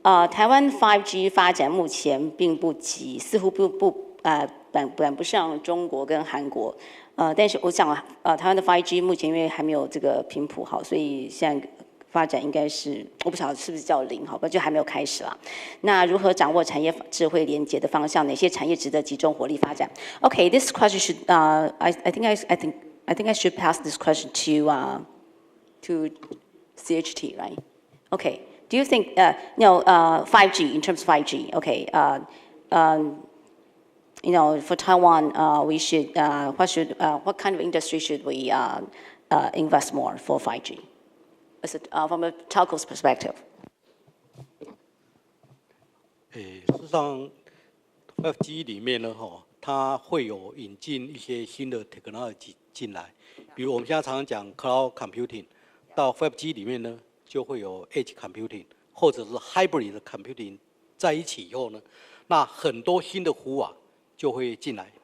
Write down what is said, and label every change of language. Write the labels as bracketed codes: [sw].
[zh] 台湾 5G 发展目前并不急，似乎赶不上中国跟韩国。但是我想台湾的 5G 目前因为还没有这个频谱好，所以现在发展应该是我不晓得是不是叫零，好吧，就还没有开始啦。那如何掌握产业智慧连结的方向？哪些产业值得集中火力发展 ？ [en] Okay, this question should I think I should pass this question to CHT, right? Okay. Do you think 5G in terms of 5G? Okay. For Taiwan, we should what kind of industry should we invest more for 5G? From a telco's perspective. [zh] 事实上 ，5G 里面呢，它会有引进一些新的 technology 进来，比如我们现在常常讲 cloud computing， 到 5G 里面呢，就会有 edge computing 或者是 hybrid 的 computing 在一起以后呢，那很多新的服务啊就会进来。